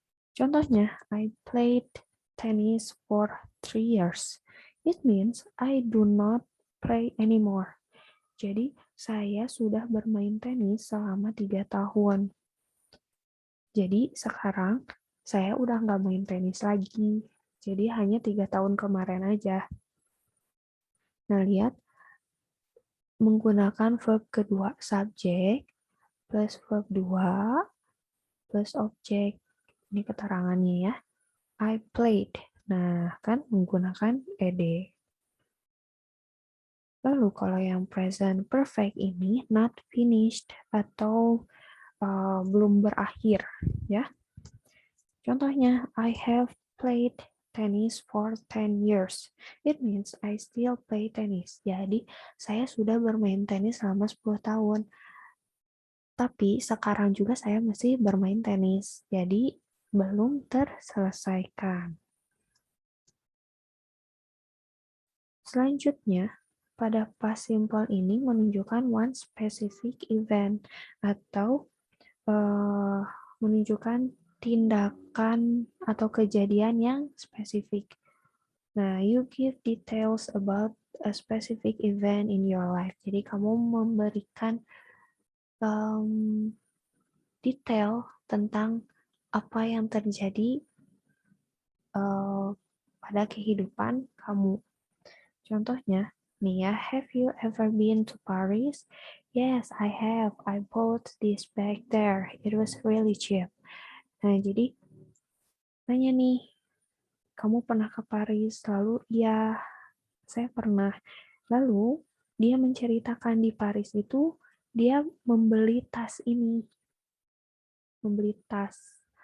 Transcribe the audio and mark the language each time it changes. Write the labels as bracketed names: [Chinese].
[Indonesian] Contohnya, [English] I played tennis for 3 years. It means I do not play anymore. [Indonesian] Jadi, saya sudah bermain tenis selama 3 tahun. Jadi, sekarang saya udah nggak main tenis lagi. Jadi, hanya 3 tahun kemarin aja. Nah, lihat, menggunakan verb kedua, subjek, plus verb 2, plus objek. Ini keterangannya ya. [English] I played. [Indonesian] Nah, kan menggunakan ed. Lalu kalau yang present perfect ini not finished atau belum berakhir ya. Contohnya, [English] I have played tennis for 10 years. It means I still play tennis. [Indonesian] Jadi, saya sudah bermain tenis selama 10 tahun. Tapi sekarang juga saya masih bermain tenis. Jadi, belum terselesaikan. Selanjutnya, pada past simple ini menunjukkan one specific event atau menunjukkan tindakan atau kejadian yang spesifik. Nah, [English] you give details about a specific event in your life. [Indonesian] Jadi kamu memberikan detail tentang apa yang terjadi pada kehidupan kamu. Contohnya, nih ya, [English] have you ever been to Paris? Yes, I have. I bought this bag there. It was really cheap. [Indonesian] Nah, jadi nanya nih, kamu pernah ke Paris? Lalu, ya, saya pernah. Lalu, dia menceritakan di Paris itu, dia membeli tas ini. Membeli tas.